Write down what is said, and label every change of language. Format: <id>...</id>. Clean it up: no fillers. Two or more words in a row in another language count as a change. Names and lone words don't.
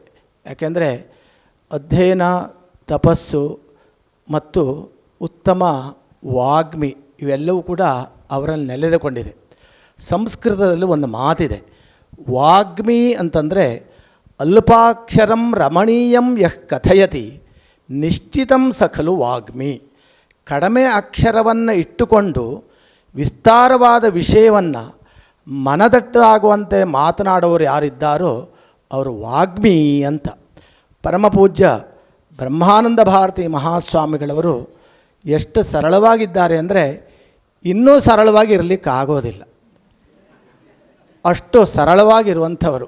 <kn>ಯಾಕೆಂದರೆ ಅಧ್ಯಯನ, ತಪಸ್ಸು ಮತ್ತು ಉತ್ತಮ ವಾಗ್ಮಿ ಇವೆಲ್ಲವೂ ಕೂಡ ಅವರಲ್ಲಿ ನೆಲೆದುಕೊಂಡಿದೆ. ಸಂಸ್ಕೃತದಲ್ಲಿ ಒಂದು ಮಾತಿದೆ, ವಾಗ್ಮಿ ಅಂತಂದರೆ</kn> <sa>ಅಲ್ಪಾಕ್ಷರಂ ರಮಣೀಯಂ ಯಃ ಕಥಯತಿ ನಿಶ್ಚಿತಂ ಸಖಲು ವಾಗ್ಮಿ.</sa> <kn>ಕಡಿಮೆ ಅಕ್ಷರವನ್ನು ಇಟ್ಟುಕೊಂಡು ವಿಸ್ತಾರವಾದ ವಿಷಯವನ್ನು ಮನದಟ್ಟಾಗುವಂತೆ ಮಾತನಾಡುವವರು ಯಾರಿದ್ದಾರೋ ಅವರು ವಾಗ್ಮಿ ಅಂತ. ಪರಮಪೂಜ್ಯ ಬ್ರಹ್ಮಾನಂದ ಭಾರತಿ ಮಹಾಸ್ವಾಮಿಗಳವರು ಎಷ್ಟು ಸರಳವಾಗಿದ್ದಾರೆ ಅಂದರೆ ಇನ್ನೂ ಸರಳವಾಗಿ ಇರಲಿಕ್ಕಾಗೋದಿಲ್ಲ, ಅಷ್ಟು ಸರಳವಾಗಿರುವಂಥವರು.</kn>